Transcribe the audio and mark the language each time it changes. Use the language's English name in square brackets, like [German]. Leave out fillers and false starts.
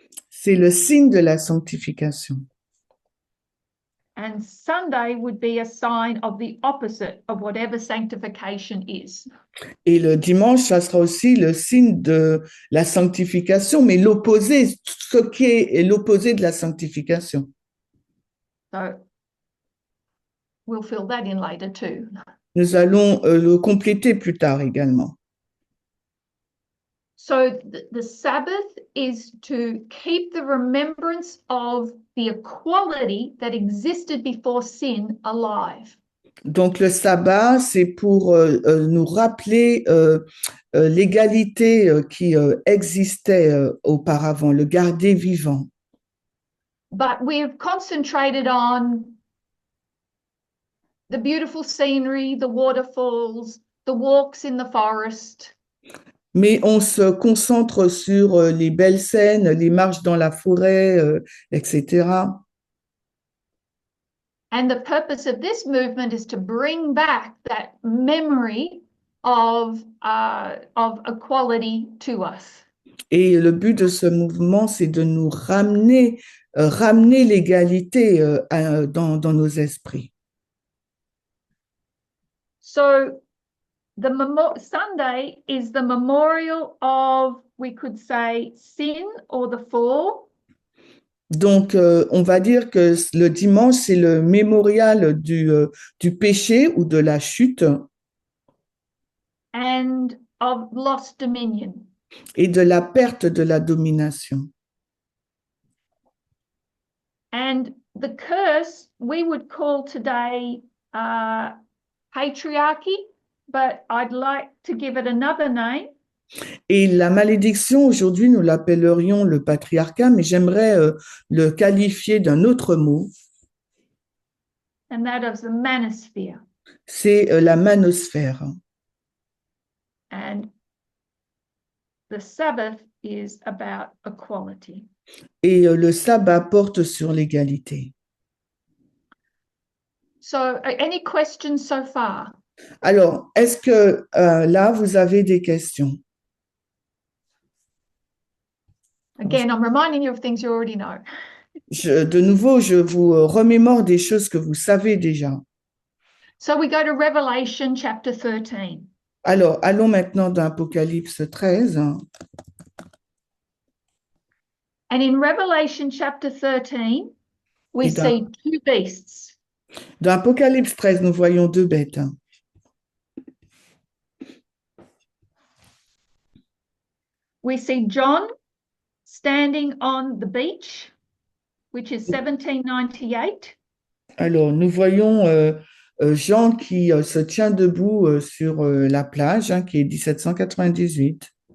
[French] C'est le signe de la sanctification. [English] And Sunday would be a sign of the opposite of whatever sanctification is. [French] Et le dimanche, ça sera aussi le signe de la sanctification, mais l'opposé, ce qui est l'opposé de la sanctification. [English] So we'll fill that in later too. [French] Nous allons le compléter plus tard également. [English] So the Sabbath is to keep the remembrance of the equality that existed before sin alive. [French] Donc le sabbat, c'est pour nous rappeler l'égalité qui existait auparavant, le garder vivant. [English] But we've concentrated on the beautiful scenery, the waterfalls, the walks in the forest. [French] Mais on se concentre sur les belles scènes, les marches dans la forêt, etc. [English] And the purpose of this movement is to bring back that memory of equality to us. [French] Et le but de ce mouvement, c'est de nous ramener l'égalité dans nos esprits. [English] So Sunday is the memorial of, we could say, sin or the fall. [French] Donc, on va dire que le dimanche, c'est le mémorial du péché ou de la chute [English] and of lost dominion. [French] et de la perte de la domination. [English] And the curse we would call today patriarchy, but I'd like to give it another name. [French] Et la malédiction, aujourd'hui, nous l'appellerions le patriarcat, mais j'aimerais le qualifier d'un autre mot, [English] And that of the manosphere. [French] c'est la manosphère. [English] And the Sabbath is about equality. [French] Et le sabbat porte sur l'égalité. [English] So, any questions so far? [French] Alors, est-ce que là, vous avez des questions? [English] Again, I'm reminding you of things you already know. [French] De nouveau, je vous remémore des choses que vous savez déjà. [English] So we go to Revelation chapter 13. [French] Alors, allons maintenant dans Apocalypse 13. [English] And in Revelation chapter 13, we [French] Et [English] see two beasts. [French] dans Apocalypse 13, nous voyons deux bêtes. [English] We see John standing on the beach, which is 1798. [French] Alors, nous voyons Jean qui se tient debout sur la plage, hein, qui est 1798.